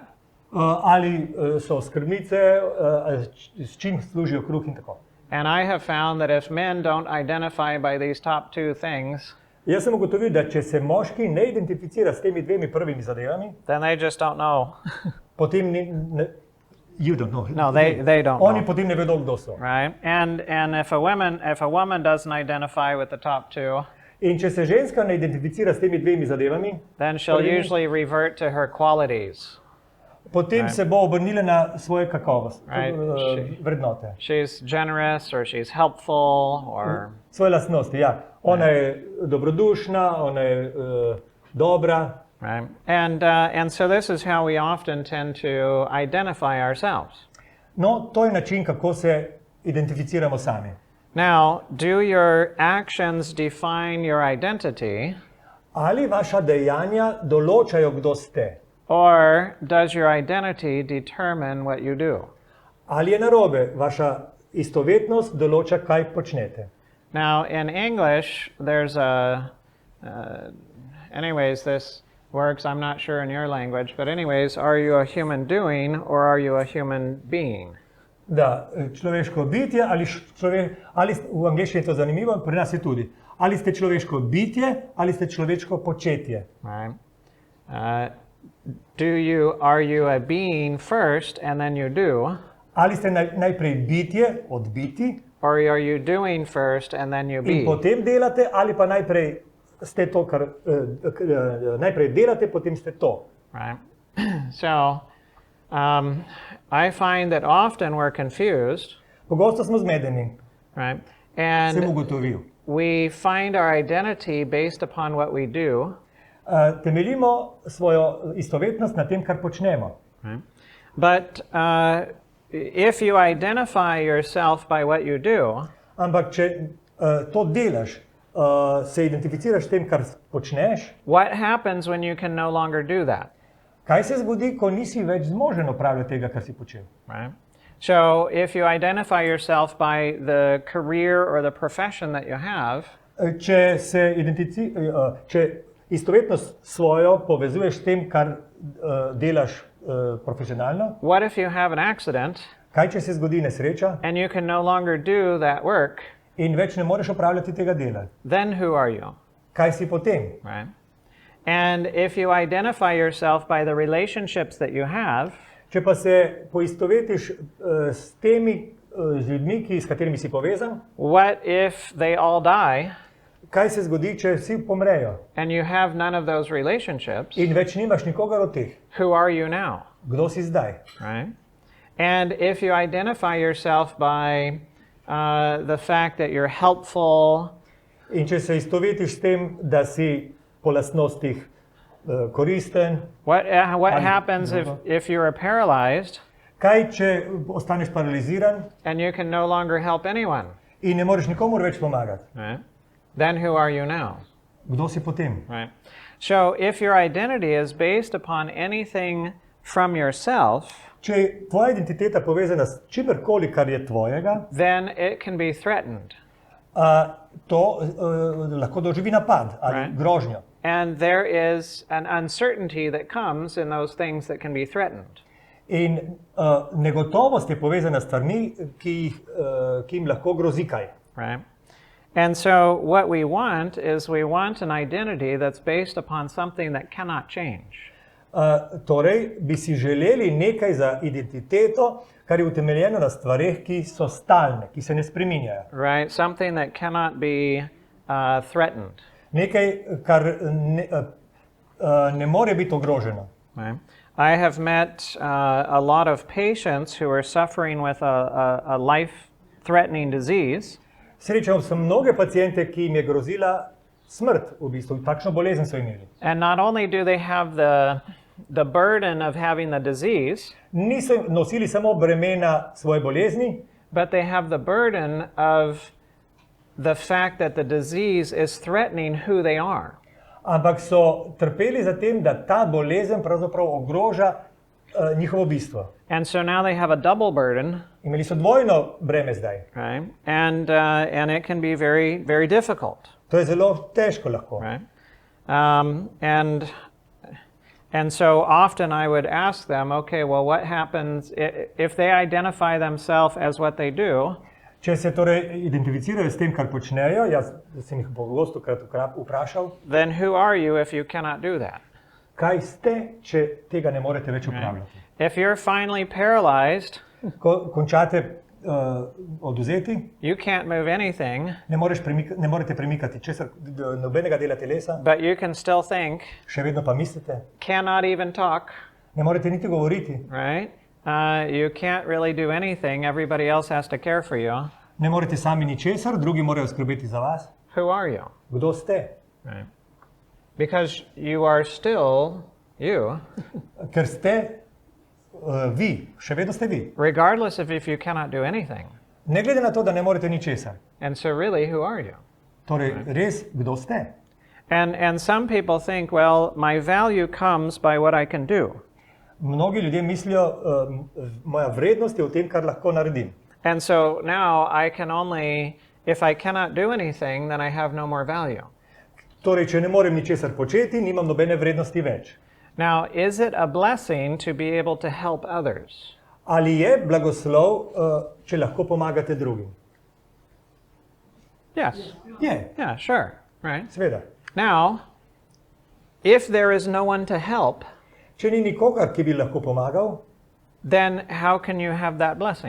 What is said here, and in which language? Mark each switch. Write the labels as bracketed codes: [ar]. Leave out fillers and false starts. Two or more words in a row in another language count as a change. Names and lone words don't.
[sl] Ali so skrbnice, s čim služijo kruh in tako. [en] And I have found that if men don't identify by these top two things, [sl] Jaz sem ugotovil, da če se moški ne identificira s temi dvemi prvimi zadevami, [en] then they just don't know. potem you don't know. No, they don't [sl] Oni [en] know. [sl] potem ne vedo, kdo so. [en] Right? And if a woman doesn't identify with the top two, [sl] In če se ženska ne identificira s temi dvemi zadevami, [en] then she'll usually revert to her qualities. [sl] potem se bo obrnila na svoje kakovosti, [en] Right. [sl] vrednote. [en] She's generous, or she's helpful, or [sl] Svoje lastnosti, ja. Ona je dobrodušna, ona je dobra. [en] right. And so this is how we often tend to identify ourselves. [sl] No, to je način, kako se identificiramo sami. [en] Now, do your actions define your identity, [sl] Ali vaša dejanja določajo, kdo ste? [en] or does your identity determine what you do? [sl] Ali je narobe? Vaša istovetnost določa, kaj počnete. [en] Now, in English, there's anyways, this works, I'm not sure in your language, but anyways, are you a human doing or are you a human being? [sl] Da, človeško bitje ali v angleščini je to zanimivo, pri nas je tudi. Ali ste človeško bitje ali ste človeško početje. [en] Right? Are you a being first and then you do? [sl] Ali ste najprej bitje, odbiti, [en] Or are you doing first and then you [sl] in [en] be? [sl] potem delate, ali pa najprej ste to, kar najprej delate, potem ste to. [en] Right? So, I find that often we're confused, [sl] Pogosto smo zmedeni, [en] right? [sl] sem [en] And [sl] ugotovil. [en] we find our identity based upon what we do, [sl] Temeljimo svojo istovetnost na tem, kar počnemo. [en] right? But if you identify yourself by what you do, [sl] Ampak če to delaš, se identificiraš s tem, kar počneš, [en] what happens when you can no longer do that? [sl] kaj se zgodi, ko nisi več zmožen opravljati tega, kar si počel? [en] Right? So if you identify yourself by the career or the profession that you have, [sl] Če istovetnost svojo povezuješ s tem, kar delaš profesionalno, [en] what if you have an accident [sl] kaj če se zgodi nesreča [en] and you can no longer do that work? [sl] in več ne moreš opravljati tega dela? [en] Then who are you? [sl] Kaj si potem? [en] Right? And if you identify yourself by the relationships that you have, [sl] Če pa se poistovetiš s temi z ljudmi, s katerimi si povezan, [en] what if they all die [sl] kaj se zgodi, če vsi pomrejo [en] and you have none of those relationships? [sl] in več nimaš nikogar od teh? [en] Who are you now? [sl] Kdo si zdaj? [en] Right? And if you identify yourself by the fact that you're helpful, [sl] In če se istovetiš s tem, da si po lastnostih koristen, [en] what happens if you are paralyzed [sl] kaj če ostaneš paraliziran [en] and you can no longer help anyone? [sl] in ne moreš nikomur več pomagati? [en] Right? Then who are you now? [sl] Kdo si potem? [en] Right? So if your identity is based upon anything from yourself, [sl] Če je tvoja identiteta povezana s čimerkoli, kar je tvojega, [en] then it can be threatened. [sl] to lahko doživi napad ali [en] Right. [sl] grožnjo. [en] And there is an uncertainty that comes in those things that can be threatened. [sl] In negotovost je povezana s stvarmi, ki jim lahko grozi kaj. [en] Right? And so what we want is we want an identity that's based upon something that cannot change. [sl] Torej, bi si želeli nekaj za identiteto, kar je utemeljeno na stvareh, ki so stalne, ki se ne spreminjajo. [en] Right? Something that cannot be threatened. [sl] Nekaj, kar ne more biti ogroženo. [en] Right? I have met a lot of patients who are suffering with a life-threatening disease. [sl] Srečal sem mnoge paciente, ki jim je grozila smrt, v bistvu, takšno bolezen so imeli. [en] And not only do they have the burden of having the disease, [sl] Niso nosili samo bremena svoje bolezni, [en] but they have the burden of the fact that the disease is threatening who they are. [sl] ampak so trpeli za tem, da ta bolezen pravzaprav ogroža njihovo bistvo. [en] And so now they have a double burden, [sl] Imeli so dvojno breme zdaj. [en] right? And it can be very, very difficult, [sl] To je zelo težko lahko. [en] right? And so often I would ask them, okay, well, what happens if they identify themselves as what they do? [sl] Če se torej identificirajo s tem, kar počnejo, jaz sem jih pogosto vprašal, [en] Then who are you if you cannot do that? [sl] kaj ste, če tega ne morete več upravljati. [en] If you're finally paralyzed, [sl] Ko končate odvzeti, [en] you can't move anything, [sl] ne morete premikati česar, nobenega dela telesa, [en] but you can still think, [sl] še vedno pa mislite, [en] cannot even talk, [sl] ne morete niti govoriti, [en] right? You can't really do anything. Everybody else has to care for you. [sl] ne morete sami ničesar, drugi morajo skrbeti za vas. [en] Who are you? [sl] Kdo ste? [en] Right. Because you are still you, [sl] Ker ste vi, še vedno ste vi. [en] regardless of if you cannot do anything. [sl] Ne glede na to, da ne morete ničesar. [en] And so really, who are you? [sl] Torej, res, kdo ste? [en] And some people think, well, my value comes by what I can do. [sl] Mnogi ljudje mislijo, moja vrednost je v tem, kar lahko naredim. [en] And so now I can only, if I cannot do anything, then I have no more value. [sl] Torej, če ne morem ničesar početi, nimam nobene vrednosti več. [en] Now, is it a blessing to be able to help others? [sl] Ali je blagoslov, če lahko pomagate drugim? [en] Yes. [sl] Je, [en] Yeah, sure. Right. [sl] seveda. [en] Now, if there is no one to help, [sl] Če ni nikogar, ki bi lahko pomagal, [en] then how can you have that blessing?